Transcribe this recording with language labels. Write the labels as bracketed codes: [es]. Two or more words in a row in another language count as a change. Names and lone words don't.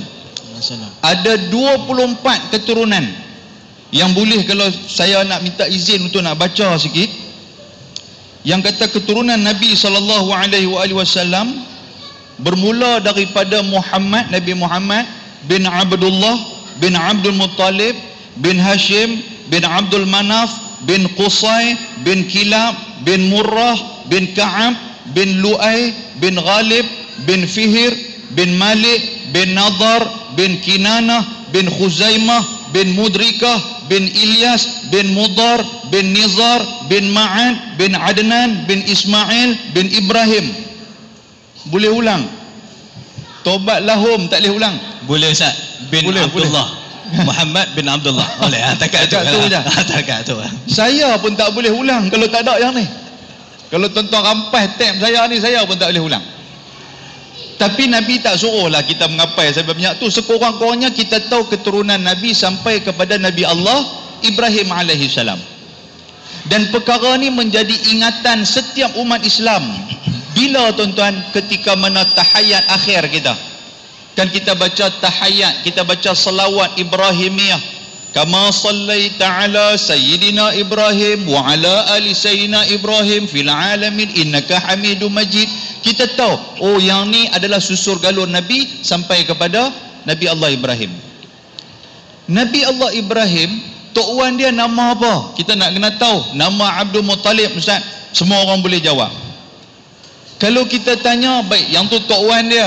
[ms] Ada 24 keturunan yang boleh, kalau saya nak minta izin untuk nak baca sikit, yang kata keturunan Nabi SAW bermula daripada Muhammad, Nabi Muhammad bin Abdullah bin Abdul Muttalib bin Hashim bin Abdul Manaf bin Qusay bin Kilab bin Murrah bin Ka'ab bin Lu'ay bin Ghalib bin Fihir bin Malik bin Nadar bin Kinanah bin Khuzaimah bin Mudrikah bin Ilyas bin Mudar bin Nizar bin Ma'ad bin Adnan bin Ismail bin Ibrahim. Boleh ulang? Tobat lahum tak boleh ulang? Boleh Ustaz. Bin boleh, Abdullah boleh. Muhammad bin Abdullah. Boleh. Takat tu je. Takat tu. Saya pun tak boleh ulang kalau tak ada yang ni. Kalau tuan-tuan rampas tab saya ni, saya pun tak boleh ulang. Tapi Nabi tak suruhlah kita mengapai sebabnya tu. Sekurang-kurangnya kita tahu keturunan Nabi sampai kepada Nabi Allah Ibrahim alaihissalam. Dan perkara ni menjadi ingatan setiap umat Islam. Bila tuan-tuan? Ketika mana tahayat akhir kita. Kan kita baca tahayat, kita baca salawat Ibrahimiyah. [ar] كما صليت على سيدنا إبراهيم وعلى آل سيدنا إبراهيم في العالمين إنك حميد مجيد. [ms] Kita tahu, oh yang ni adalah susur galur Nabi sampai kepada Nabi Allah Ibrahim. Nabi Allah Ibrahim, tok wan dia nama apa? Kita nak kena tahu. Nama Abdul Muttalib, Ustaz. Semua orang boleh jawab. Kalau kita tanya, baik, yang tu tok wan dia.